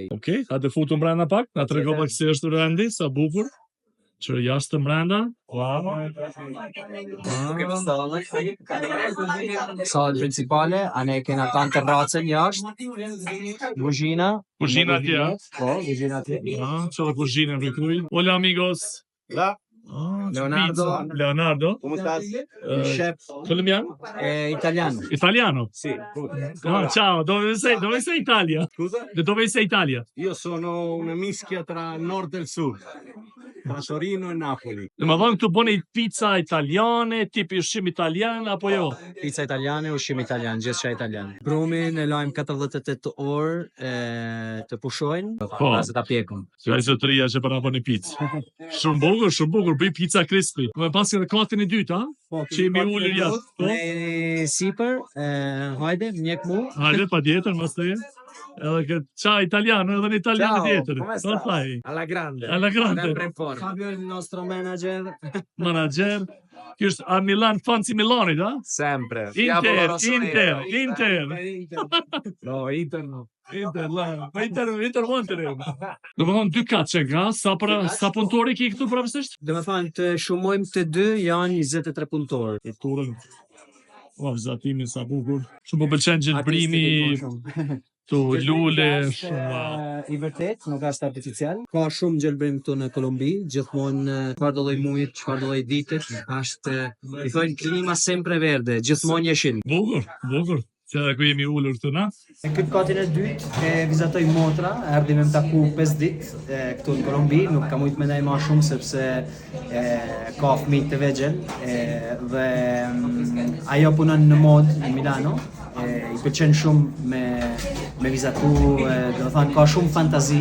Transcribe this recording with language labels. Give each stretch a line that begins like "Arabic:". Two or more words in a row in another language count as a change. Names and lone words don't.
Albanian: Okej, ha të futu mbrenda pak, na trego pak si është rendi, sa bukur. Që jashtë mbrenda. Salë principale, ane kena kanë terracën jashtë, kuzhina. Kuzhina atje, a? Po, kuzhina atje.
Italian: C'è la cucina per cui.
Spanish: Hola amigos. Hola. Leonardo. Pizza. Leonardo. ¿Cómo estás? Chef. Colombiano?
Italian: Italiano. Italiano? Sì. Ciao, dove sei Italia? Scusa? Da dove sei Italia? Io sono una mischia tra nord e sud, tra Torino e Napoli.
Albanian: Dhe më thonë këtu bëni pizza italiane, tipi ushqim italian, apo jo? Pizza italiane, ushqim italian, gjithçka italian. Brumin e lajm 48 orë të pushojnë, pas ta pjekun. Që ai zotëria që para bëni pizza. Shumë bukur, bëj pizza crispy. Më pas edhe katin e dytë, a? Që jemi ulur jashtë. Po? Me sipër, hajde, mjek mu. Hajde, patjetër, mos të jetë. Edhe këtë qa italiano, edhe në italiano tjetër.
Italian: come
Albanian: Po
Italian: sta?
Albanian: thaj.
Italian: Alla grande. Alla grande. Sempre in forma. Fabio è il nostro manager. Manager.
Albanian: Ky është a Milan, fancy Milanit, a?
Italian: Sempre. Inter. No, Inter no. Inter Monter.
Albanian: Do më thonë 2 katë që nga, sa punëtori ki këtu pravësisht? Do me thënë të shumojmë të dy janë 23 punëtorë. E turën. O, zatimi sa bukur. Shumë po pëlqen gjelbrimi, të lule, shumë. I vërtet, nuk është artificial. Ka shumë gjelbrim këtu në Kolombi, gjithmonë çfarë do lloj mujit, çfarë do lloj ditët, është i thonë klima
Italian: sempre verde,
Albanian: gjithmonë jeshil. Bukur. Që edhe ku jemi ullur këtu, na? Në këtë katin e dytë e vizatoj motra, erdhi me më taku 5 ditë këtu në Kolombi, nuk kam ujtë me ndaj ma shumë sepse ka fëmijë të vegjël dhe ajo punon në mod në Milano, i pëlqen shumë me vizatu, do të thënë ka shumë fantazi.